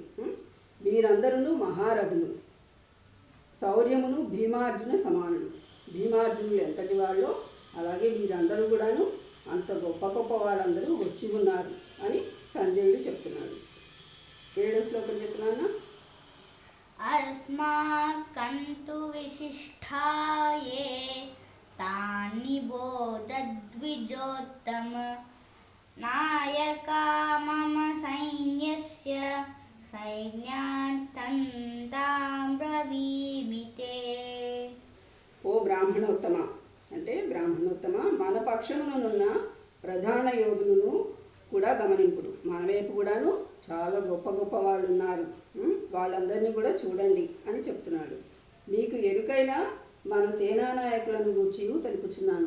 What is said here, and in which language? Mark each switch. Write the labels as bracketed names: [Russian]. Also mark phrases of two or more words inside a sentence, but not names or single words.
[Telugu] వీరందరూ మహారథులు, శౌర్యమును భీమార్జున సమానులు. భీమార్జునులు ఎంతటి వాళ్ళు, అలాగే వీరందరూ కూడాను అంత గొప్ప గొప్ప వాళ్ళందరూ వచ్చి ఉన్నారు అని సంజయుడు చెప్తున్నాడు. 7వ శ్లోకం చెప్తున్నాను. [Sanskrit] अस्माकन्तु विशिष्टाये तानि बोधद्विजोत्तम नायका मम सैन्यस्य सैन्यार्थन्तां ब्रवीमि ते. [Telugu] ఓ బ్రాహ్మణోత్తమ అంటే బ్రాహ్మణోత్తమ, మన పక్షమునున్న ప్రధాన యోధులను కూడా గమనింపుడు. మన వైపు కూడాను చాలా గొప్ప గొప్ప వాళ్ళు ఉన్నారు, వాళ్ళందరినీ కూడా చూడండి అని చెప్తున్నాడు. మీకు ఎరుకైన మన సేనానాయకులను గూర్చి తెలుపుచున్నాను.